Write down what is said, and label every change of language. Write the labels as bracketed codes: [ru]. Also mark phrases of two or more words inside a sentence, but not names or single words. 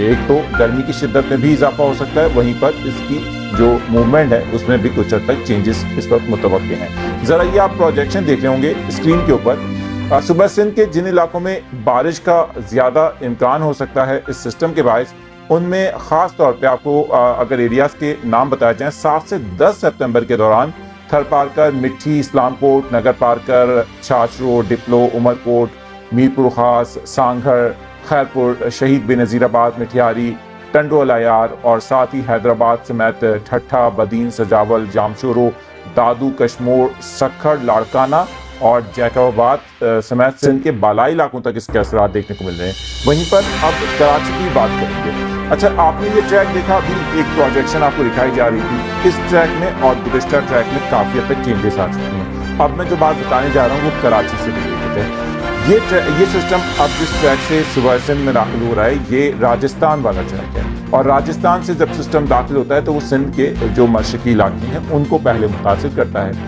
[ur] ایک تو گرمی کی شدت میں بھی اضافہ ہو سکتا ہے، وہیں پر اس کی جو موومنٹ ہے اس میں بھی کچھ حد تک چینجز اس وقت متوقع ہیں. ذرا یہ آپ پروجیکشن دیکھ رہے ہوں گے اسکرین کے اوپر. صوبہ سندھ کے جن علاقوں میں بارش کا زیادہ امکان ہو سکتا ہے اس سسٹم کے باعث، ان میں خاص طور پے آپ کو اگر ایریاز کے نام بتائے جائیں، 7 سے 10 ستمبر کے دوران تھر پارکر، مٹھی، اسلام کوٹ، نگر پارکر، چھاچھرو، ڈیپلو، عمرکوٹ، میرپور خاص، سانگھڑ، خیرپور، شہید بینظیرآباد، مٹیاری، ٹنڈو الہیار اور ساتھ ہی حیدرآباد سمیت ٹھٹھہ, بدین، سجاول، جامشورو، دادو، کشمور، سکھر، لاڑکانہ اور جیکب آباد سمیت سندھ کے بالائی علاقوں تک اس کے اثرات دیکھنے کو مل رہے ہیں. وہیں پر اب کراچی کی بات کریں گے۔ اچھا، آپ نے یہ ٹریک دیکھا، ابھی ایک پروجیکشن آپ کو دکھائی جا رہی تھی، اس ٹریک میں اور گزشتہ ٹریک میں کافی حد تک چینجز آ چکے ہیں. اب میں جو بات بتانے جا رہا ہوں وہ کراچی سے ریلیٹڈ ہے۔ یہ سسٹم اب جس ٹریک سے صوبہ سندھ میں داخل ہو رہا ہے، یہ راجستھان والا ٹریک ہے، اور راجستھان سے جب سسٹم داخل ہوتا ہے تو وہ سندھ کے جو مشرقی علاقے ہیں ان کو پہلے متاثر کرتا ہے.